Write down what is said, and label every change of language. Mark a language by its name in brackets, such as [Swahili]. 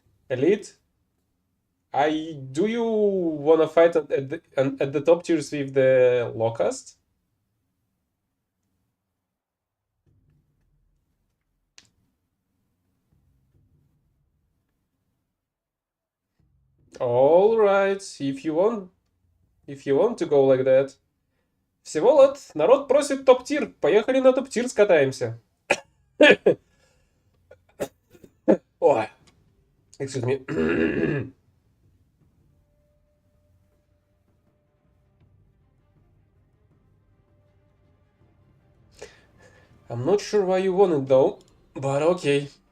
[English] Elite? Do you wanna fight at the top tiers with the Locust? All right, if you want to go like that. [Russian] Всеволод, народ просит топ-тир. Поехали на топ-тир скатаемся. [English] Ой, excuse me. I'm not sure why you want it though, but okay.